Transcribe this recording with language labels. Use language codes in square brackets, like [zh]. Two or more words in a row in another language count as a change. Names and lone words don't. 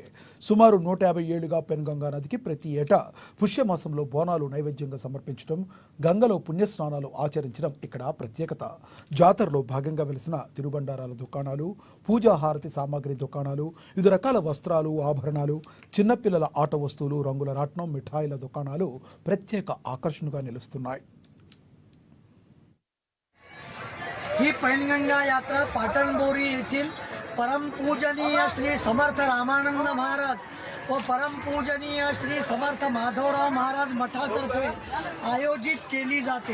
[te] సుమారు 150 ఏళ్లుగా పెన్గంగా నదికి ప్రతి ఏటా పుష్యమాసంలో బోనాలు నైవేద్యంగా సమర్పించడం, గంగలో పుణ్యస్నానాలు ఆచరించడం ఇక్కడ ప్రత్యేకత. జాతరలో భాగంగా వెలిసిన తిరుబండారాల దుకాణాలు, పూజా హారతి సామాగ్రి దుకాణాలు, వివిధ రకాల వస్త్రాలు, ఆభరణాలు, చిన్నపిల్లల ఆట వస్తువులు, రంగుల రాట్నం, మిఠాయిల దుకాణాలు ప్రత్యేక ఆకర్షణగా నిలుస్తున్నాయి. [mr] ही पैनगंगा यात्रा पाटणबोरी येथील परमपूजनीय श्री समर्थ रामानंद महाराज व परमपूजनीय श्री समर्थ माधवराव महाराज मठातर्फे आयोजित केली जाते।